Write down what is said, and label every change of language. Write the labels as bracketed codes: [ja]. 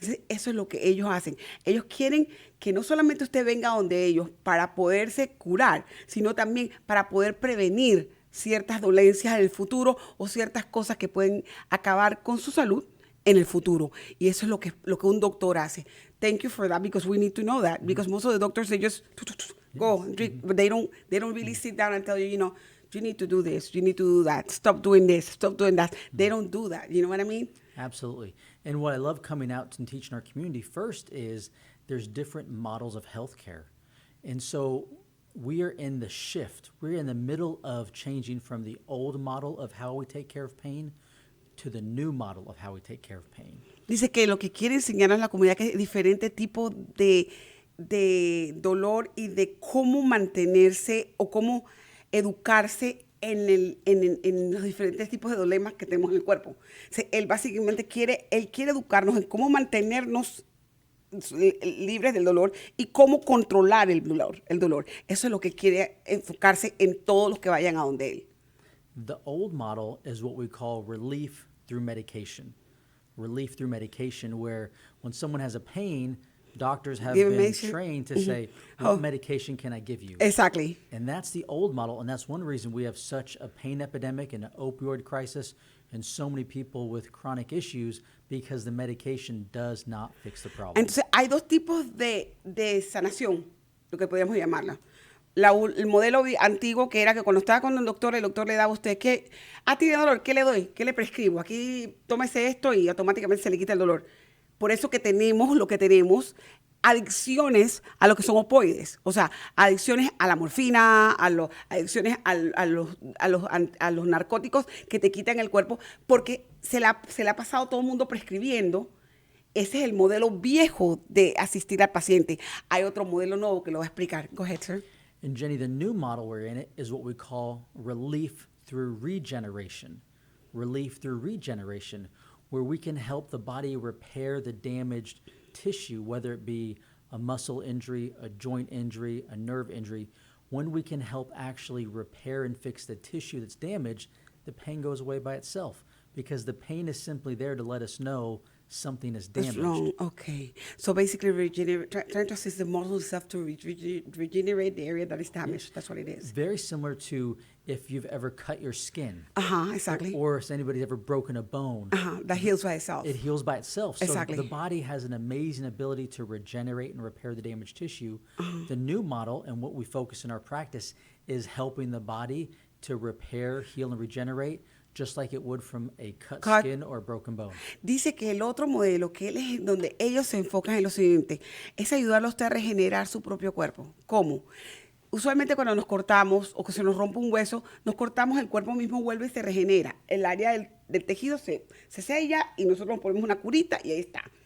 [es] Eso es lo que ellos hacen. Ellos quieren que no solamente usted venga donde ellos para poderse curar, sino también para poder prevenir ciertas dolencias en el futuro o ciertas cosas que pueden acabar con su salud en el futuro. Y eso es lo que un doctor hace. [en] Thank you for that, because we need to know that. Because most of the doctors, they just go and drink, but they don't really sit down and tell you, you need to do this, you need to do that, stop doing this, stop doing that. They don't do that. You know what I mean? Absolutely. And what I love coming out and teaching our community first is there's different models of healthcare. And so we are in the shift. We're in the middle of changing from the old model of how we take care of pain to the new model of how we take care of pain. [es] Dice que lo que quiere enseñar a la comunidad que es diferente tipo de dolor y de cómo mantenerse o cómo educarse en los diferentes tipos de problemas que tenemos en el cuerpo. O sea, él básicamente quiere educarnos en cómo mantenernos libres del dolor y cómo controlar el dolor. Eso es lo que quiere enfocarse en todos los que vayan a donde él. [en] The old model is what we call relief through medication. Relief through medication, where when someone has a pain, doctors have been trained to say, what medication can I give you? Exactly. And that's the old model, and that's one reason we have such a pain epidemic and an opioid crisis and so many people with chronic issues, because the medication does not fix the problem. [es] Entonces, hay dos tipos de sanación, lo que podríamos llamarla. El modelo antiguo, que era que cuando estaba con el doctor le daba a usted, tiene dolor, ¿qué le doy? ¿Qué le prescribo? Aquí tómese esto y automáticamente se le quita el dolor. Por eso que tenemos lo que tenemos, adicciones a lo que son opioides, o sea, adicciones a la morfina, adicciones a los narcóticos que te quitan el cuerpo, porque se le ha pasado todo el mundo prescribiendo. Ese es el modelo viejo de asistir al paciente. Hay otro modelo nuevo que lo va a explicar. [en] Go ahead, sir. And Jenny, the new model we're in it is what we call relief through regeneration. Relief through regeneration, where we can help the body repair the damaged tissue, whether it be a muscle injury, a joint injury, a nerve injury. When we can help actually repair and fix the tissue that's damaged, the pain goes away by itself, because the pain is simply there to let us know something is damaged. That's wrong. Okay. So basically, trying to assist the muscle itself to regenerate the area that is damaged. That's what it is. Very similar to if you've ever cut your skin. Exactly. Or if anybody's ever broken a bone. That heals by itself. It heals by itself. Exactly. So the body has an amazing ability to regenerate and repair the damaged tissue. The new model, and what we focus in our practice, is helping the body to repair, heal, and regenerate, just like it would from a cut skin or a broken bone. [es] Dice que el otro modelo, que donde ellos se enfocan en lo siguiente, es ayudarlo a usted a regenerar su propio cuerpo. ¿Cómo? Usualmente cuando nos cortamos o que se nos rompe un hueso, nos cortamos, el cuerpo mismo vuelve y se regenera. El área del tejido se sella y nosotros nos ponemos una curita y ahí está.